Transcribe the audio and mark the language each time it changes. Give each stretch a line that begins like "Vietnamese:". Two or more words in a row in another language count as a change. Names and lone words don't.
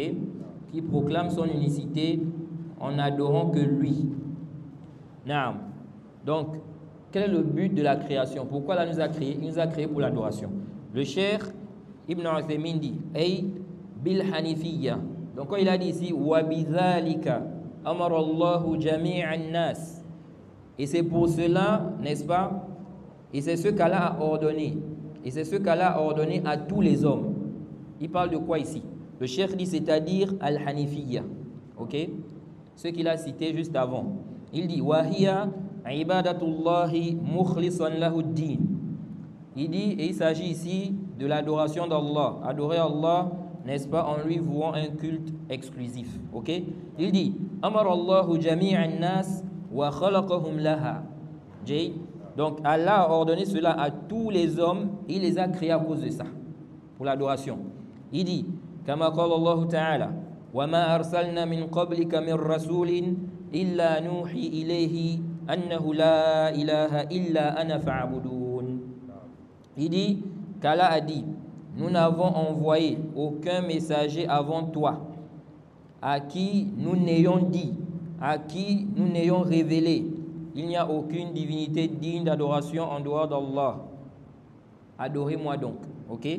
French: Qui proclame son unicité en n'adorant que lui. Naam. Donc, quel est le but de la création? Pourquoi Allah nous a créés? Il nous a créés pour l'adoration. Le cheikh Ibn Uthaymin dit,
Arabic: أي بالحنيفية.
French: Donc, quand il a dit ici,
Arabic: وبذلك أمر الله جميع الناس.
French: Et c'est pour cela, n'est-ce pas? Et c'est ce qu'Allah a ordonné. Et c'est ce qu'Allah a ordonné à tous les hommes. Il parle de quoi ici? Le cheikh dit, c'est-à-dire al-hanifiyya. Ok? Ce qu'il a cité juste avant. Il dit,
Arabic: وهي عبادة الله مخلصا له الدين.
French: Il dit, et il s'agit ici de l'adoration d'Allah. Adorer Allah, n'est-ce pas, en lui vouant un culte exclusif. Ok? Il dit,
Arabic: أمر الله جميع الناس وخلقهم لها.
French: Donc Allah a ordonné cela à tous les hommes, il les a créés à cause de ça, pour l'adoration. Il dit,
Arabic: كما قال الله تعالى وما أرسلنا من قبلك من رسول إلا نوحي إليه أنه لا إله إلا أنا فاعبدون.
French: Il dit qu'Allah a dit, nous n'avons envoyé aucun messager avant toi à qui nous n'ayons dit, à qui nous n'ayons révélé, il n'y a aucune divinité digne d'adoration en dehors d'Allah. Adorez-moi donc. Ok?